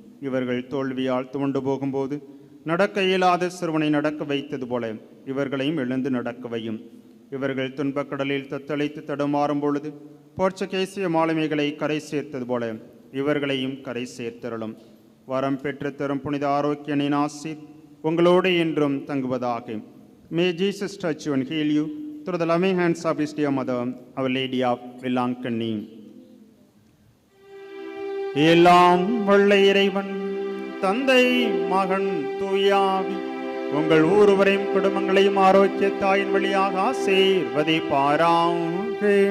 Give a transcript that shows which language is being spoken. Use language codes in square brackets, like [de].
[ta] இவர்கள் தோல்வியால் துவண்டு போகும்போது நடக்க இயலாத சிறுவனை நடக்க வைத்தது போல இவர்களையும் எழுந்து நடக்கவையும். இவர்கள் துன்பக்கடலில் தத்தளித்து தடுமாறும் பொழுது போர்ச்சுகேசிய மாலுமிகளை கரை சேர்த்தது போல இவர்களையும் கரை சேர்த்தருளும். வரம் பெற்று தரும் புனித ஆரோக்கியனின் ஆசீர் உங்களோடு என்றும் தங்குவதாக. [en] May Jesus touch you and heal you through the loving hands of His dear Mother, Our Lady of Vilankanni. [ta] எல்லாம் வல்ல இறைவன் தந்தை மகன் தூயாவி உங்கள் ஒவ்வொருவரையும் குடும்பங்களையும் ஆரோக்கிய தாயின் வழியாக ஆசீர்வதிப்பாராக.